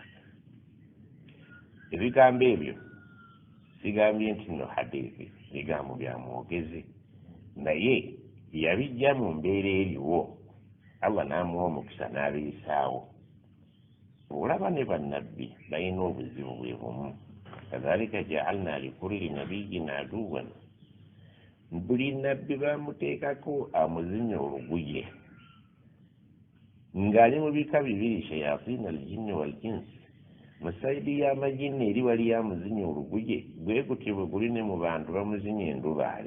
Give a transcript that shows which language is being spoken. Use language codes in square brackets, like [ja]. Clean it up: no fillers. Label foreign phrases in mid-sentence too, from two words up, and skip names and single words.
[lg] Ebigambo ebyo sigambye nti no hadithi, bigambo bya mwogezi, naye yabijja mu mbeera eriwo, Allah n'amuwa omukisa n'abiyisaawo. Olaba ne bannabbi balina obuzibu bwe bumu. [ar] كذلك جعلنا لكل نبي عدوا. [lg] Buli nabbi bamuteekako amuzinya oluguye ng'ali mu bika bibiri, [ar] شياطين الجن والإنس. [lg] Mu sayidi y'amajinni eri wali amuzinya oluguye, bwe gutyo bwe guli ne mu bantu bamuzinya endubaale.